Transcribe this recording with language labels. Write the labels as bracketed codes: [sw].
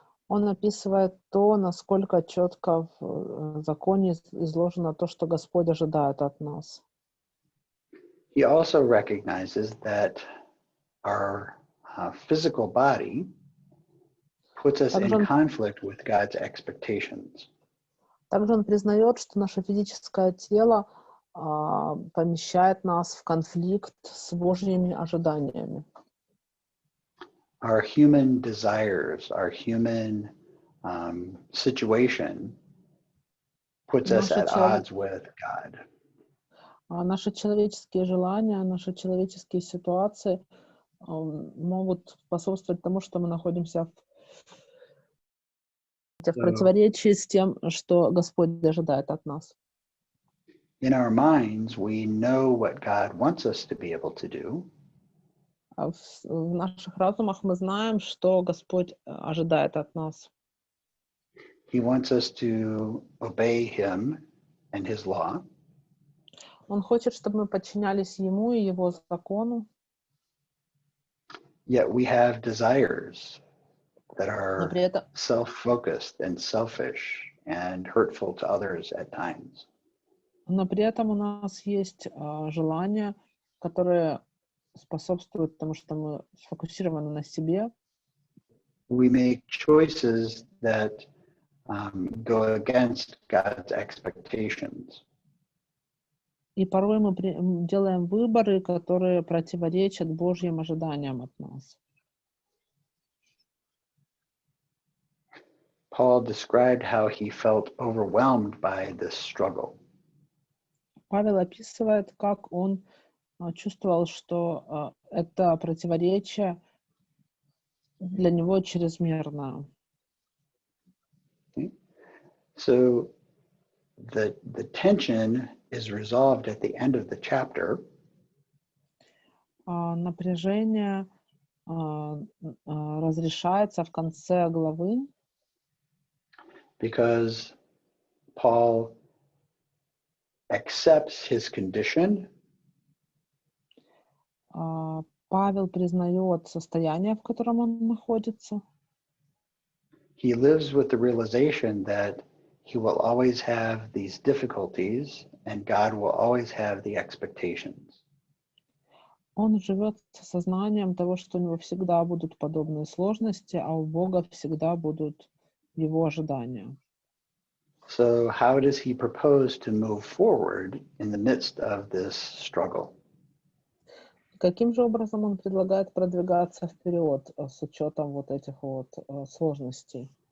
[ru] Он описывает то, насколько четко в законе изложено то, что Господь ожидает от нас. [en] He also recognizes that our physical body puts us in conflict with God's expectations. [ru] Также он признает, что наше физическое тело помещает нас в конфликт с Божьими ожиданиями. [en] Our human desires, our human situation puts us at odds with God. [ru] Наши человеческие желания, наши человеческие ситуации могут способствовать тому, что мы находимся в противоречии с тем, что Господь ожидает от нас. [en] In our minds, we know what God wants us to be able to do. [ru] В наших разумах мы знаем, что Господь ожидает от нас. [en] He wants us to obey Him and His law. [ru] Он хочет, чтобы мы подчинялись Ему и Его закону. [en] Yet we have desires that are self-focused and selfish and hurtful to others at times. [ru] Но при этом у нас есть желания, которые способствуют тому, что мы сфокусированы на себе. [en] We make choices that go against God's expectations. [ru] И порой мы делаем выборы, которые противоречат Божьим ожиданиям от нас. [en] Paul described how he felt overwhelmed by this struggle. [ru] Павел описывает, как он чувствовал, что это противоречие для него чрезмерно. [en] So the tension is resolved at the end of the chapter. [ru] Напряжение разрешается в конце главы. [en] Because Paul accepts his condition. [ru] Павел признает состояние, в котором он находится. [en] He lives with the realization that he will always have these difficulties and God will always have the expectations. [ru] Он живет с сознанием того, что у него всегда будут подобные сложности, а у Бога всегда будут его ожидания. [en] So how does he propose to move forward in the midst of this struggle? [ru] Каким же образом он предлагает продвигаться вперед с учетом вот этих вот сложностей?